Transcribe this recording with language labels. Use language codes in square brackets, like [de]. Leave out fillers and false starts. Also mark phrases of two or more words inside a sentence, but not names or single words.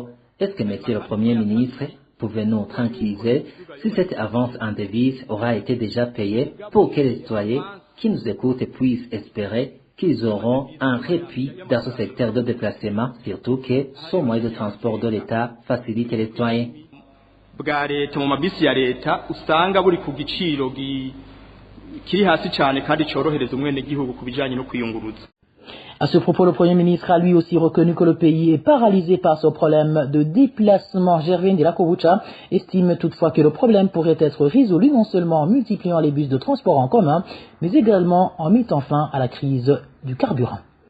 [fr] Est-ce que, monsieur le Premier ministre, pouvez-nous tranquilliser si cette avance en devise aura été déjà payée pour que les citoyens qui nous écoutent puissent espérer qu'ils auront un répit dans ce secteur de déplacement, surtout que ce moyen de transport de l'État facilite les citoyens. [rn] Bwa leta mu mabisi ya leta usanga buri ku giciro kiri hasi cyane kandi cyorohereza umwene gihugu kubijanye no kwiyunguruza. [fr] À ce propos, le Premier ministre a lui aussi reconnu que le pays est paralysé par ce problème de déplacement. Gervin Delakovucha estime toutefois que le problème pourrait être résolu non seulement en multipliant les bus de transport en commun, mais également en mettant fin à la crise du carburant.